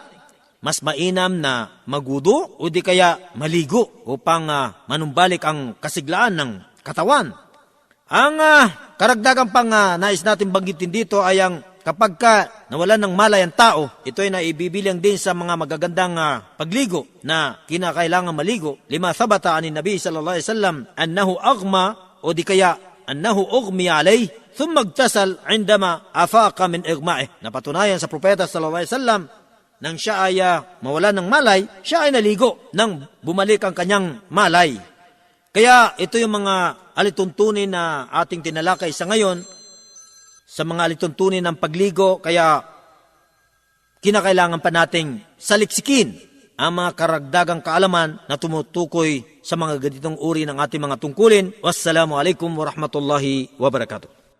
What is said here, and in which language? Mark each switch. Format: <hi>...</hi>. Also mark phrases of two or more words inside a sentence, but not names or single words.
<tl>Mas mainam na magwudu o di kaya maligo upang manumbalik ang kasiglaan ng katawan. Ang karagdagang nais natin banggitin dito ay ang kapag nawalan ng malay ang tao, ito ay naibibilang din sa mga magagandang pagligo na kinakailangan maligo.</tl> <ar>لما ثبت عن النبي صلى الله عليه وسلم أنه أغمى</ar> <tl>o di kaya</tl> <ar>أنه أغمي عليه ثم اغتسل عندما أفاق من إغمائه.</ar> <tl>Napatunayan sa propeta</tl> <ar>صلى الله عليه وسلم</ar> <tl>nang siya ay mawalan ng malay, siya ay naligo nang bumalik ang kanyang malay. Kaya ito yung mga alituntunin na ating tinalakay sa ngayon sa mga alituntunin ng pagligo, kaya kinakailangan pa nating saliksikin ang mga karagdagang kaalaman na tumutukoy sa mga ganitong uri ng ating mga tungkulin.</tl> <ar>والسلام عليكم ورحمة الله وبركاته.</ar>